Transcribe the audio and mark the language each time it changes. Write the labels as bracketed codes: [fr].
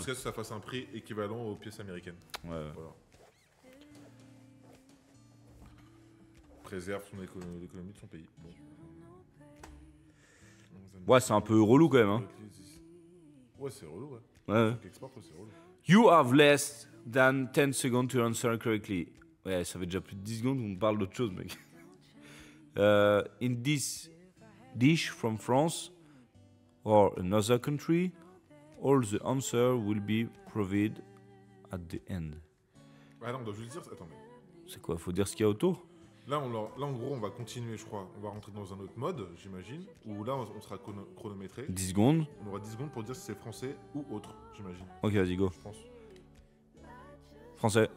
[fr] jusqu'à ce que ça fasse un prix équivalent aux pièces américaines. Ouais. Voilà. Préserve l'économie de son pays. Bon. Ouais, c'est un peu relou quand même. Hein. Ouais, c'est relou, ouais. Ouais. Donc, export, ouais, c'est relou. [en] You have less than 10 seconds to answer correctly. [fr] Ouais, ça fait déjà plus de 10 secondes qu'on parle d'autre chose, mec. [en] In this dish from France or another country, all the answer will be provided at the end. [fr] Ah non, on doit juste dire. Attends, mais. C'est quoi? Faut dire ce qu'il y a autour? Là, là, en gros, on va continuer, je crois. On va rentrer dans un autre mode, j'imagine. Où là, on sera chronométré. 10 secondes. On aura 10 secondes pour dire si c'est français ou autre, j'imagine. Ok, vas-y, go. Je pense.